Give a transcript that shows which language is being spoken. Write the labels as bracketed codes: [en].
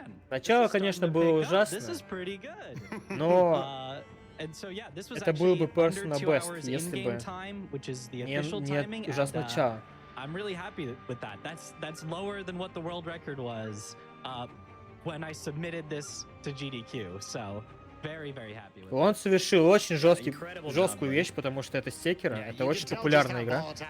[ru] Начало, конечно, было ужасно, но это был бы [en] personal best, [ru] если бы не ужасное начало. [en] I'm really happy with that. That's lower than what the world record was when I submitted this to GDQ. So very, very happy with it. [ru] Он совершил очень жесткую вещь, потому что это Sekiro, это очень популярная игра.